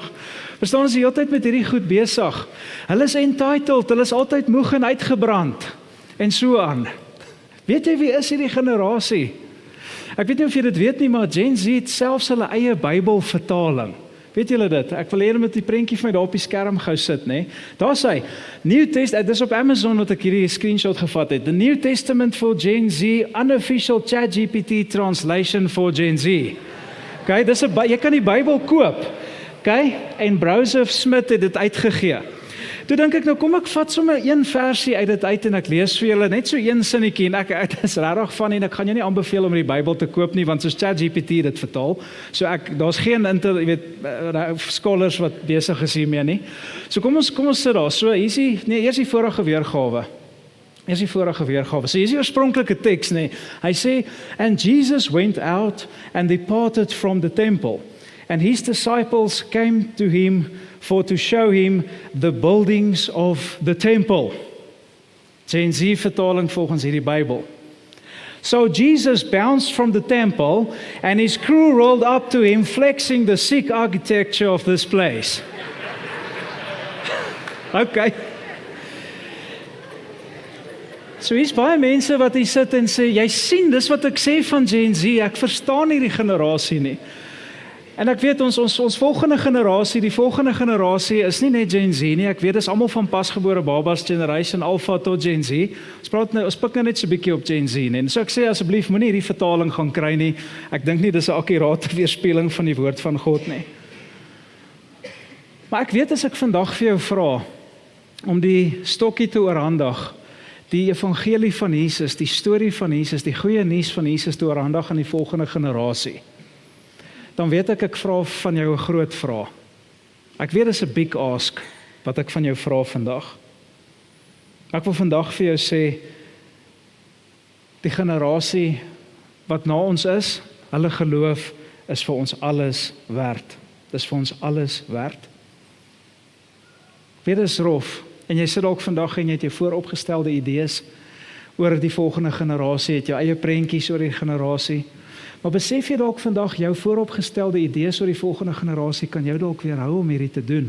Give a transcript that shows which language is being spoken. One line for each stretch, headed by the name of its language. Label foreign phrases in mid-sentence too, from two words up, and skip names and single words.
Afrikaans: Verstaan ons die hele tyd met hierdie goed besig. Hulle is entitled, hulle is altyd moeg en uitgebrand en so aan. Weet jy wie is hierdie generasie? Ek weet nie of jy dit weet nie, maar Gen Z het selfs hulle eie Bybelvertaling. Weet julle dit? Ek wil hê met die prentjie vir my daar op die skerm gou sit, nê? Daar sê New Testament, dis op Amazon wat ek hierdie screenshot gevat het.
English: The New Testament for Gen Z, unofficial ChatGPT translation for Gen Z.
Afrikaans: Okay, jy kan die Bybel koop. Okay? En Browser Smith het dit uitgegee. Toe dink ek, nou kom ek vat sommer een versie uit dit uit en ek lees vir julle, net so een sinnetjie en ek is regtig van en ek gaan jou nie aanbeveel om die Bybel te koop nie, want soos ChatGPT dit vertaal, so daar's geen scholars wat besig is hiermee nie. So kom ons sit daar, so eers die vorige weergawe. So hier is die oorspronklike teks, nee. Hy sê,
English: and Jesus went out and departed from the temple, and his disciples came to him for to show him the buildings of the temple.
Afrikaans: Gen Z vertaling volgens hierdie Bybel.
English: So Jesus bounced from the temple and his crew rolled up to him flexing the sick architecture of this place.
Afrikaans: Okay. So hier's baie mense wat hier sit en sê, jy sien, dis wat ek sê van Gen Z, ek verstaan hierdie generasie nie. En ek weet ons volgende generasie, die volgende generasie is nie net Gen Z nie, ek weet dis almal van pasgebore babas, Generation Alpha tot Gen Z. Ons pik nou net so 'n bietjie op Gen Z, nee. En so ek sê asseblief moenie hierdie vertaling gaan kry nie. Ek dink nie dis 'n akkurate weerspieëling van die woord van God nie. Maar ek weet as ek vandag vir jou vra om die stokkie te oorhandig, die evangelie van Jesus, die storie van Jesus, die goeie nuus van Jesus te oorhandig aan die volgende generasie, dan weet ek vra van jou 'n groot vraag. Ek weet dis 'n
English: big ask
Afrikaans: wat ek van jou vra vandag. Ek wil vandag vir jou sê, die generasie wat na ons is, hulle geloof is vir ons alles werd. Dis vir ons alles werd. Weet dis rof, en jy sit dalk vandag en jy het jou vooropgestelde idees oor die volgende generasie, het jou eie prentjies oor die generasie, maar besef jy dalk vandag jou vooropgestelde idees oor die volgende generasie kan jou dalk weerhou om hierdie te doen.